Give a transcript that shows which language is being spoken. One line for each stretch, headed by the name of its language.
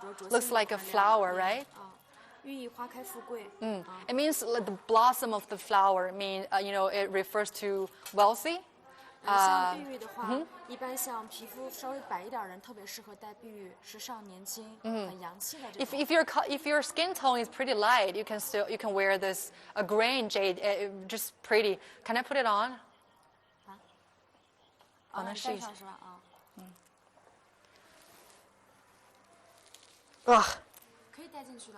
English: Looks like a flower, right? It means like the blossom of the flower. It refers to wealthy.
Chinese: 像碧玉的话，一般像皮肤稍微白一点的人特别适合戴碧玉，时尚年轻，很洋气的这种。
English: If your skin tone is pretty light, you can wear this a green jade, just pretty. Can I put it on?
Chinese: 能试一下是吧？可以戴进去的。